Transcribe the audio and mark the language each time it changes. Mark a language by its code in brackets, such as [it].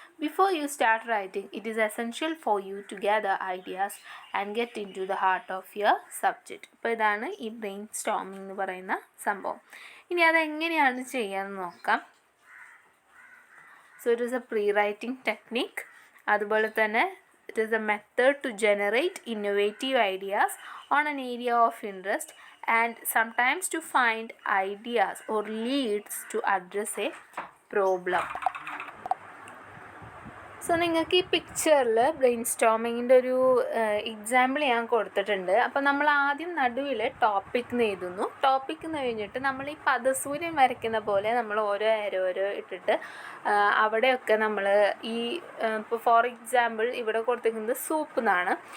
[en] Before you start writing, it is essential for you to gather ideas and get into the heart of your subject. [ml] അപ്പോൾ ഇതാണ് ഈ brain storming എന്ന് പറയുന്ന സംഭവം. ഇനി അതെങ്ങനെയാണ് ചെയ്യാമെന്ന് നോക്കാം. [en] It is a pre-writing technique. [ml] അതുപോലെ തന്നെ [en] it is a method to generate innovative ideas on an area of interest and sometimes to find ideas or leads to address a problem. [ml] നിങ്ങൾക്ക് ഈ പിക്ചറിൽ ബ്രെയിൻ സ്റ്റോമിങ്ങിൻ്റെ ഒരു എക്സാമ്പിൾ ഞാൻ കൊടുത്തിട്ടുണ്ട്. അപ്പോൾ നമ്മൾ ആദ്യം നടുവിൽ ടോപ്പിക് എഴുതുന്നു. ടോപ്പിക് എന്ന് കഴിഞ്ഞിട്ട് നമ്മൾ ഈ പദസൂര്യൻ വരയ്ക്കുന്ന പോലെ നമ്മൾ ഓരോ ഓരോ ഇട്ടിട്ട് അവിടെയൊക്കെ നമ്മൾ ഈ ഇപ്പോൾ ഫോർ എക്സാമ്പിൾ ഇവിടെ കൊടുത്തിരിക്കുന്നത് സൂപ്പ് എന്നാണ്.